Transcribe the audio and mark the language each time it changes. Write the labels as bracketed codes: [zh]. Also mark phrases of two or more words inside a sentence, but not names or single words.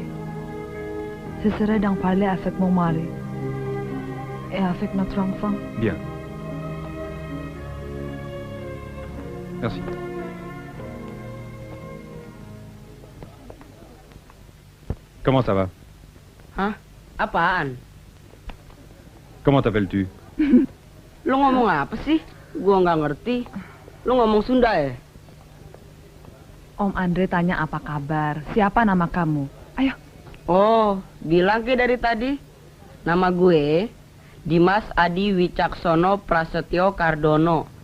[fr] Je serai d'en parler avec mon mari. Et avec notre enfant. Bien. Merci. Comment ça va? [id] Hah? Apaan? [fr] Comment t'appelles-tu? [id] Lu ngomong apa sih? Gua nggak ngerti. Lu ngomong Sunda ya? Om Andre tanya apa kabar. Siapa nama kamu? Ayo. Oh, bilang ke dari tadi. Nama gue Dimas Adi Wicaksono Prasetyo Kardono.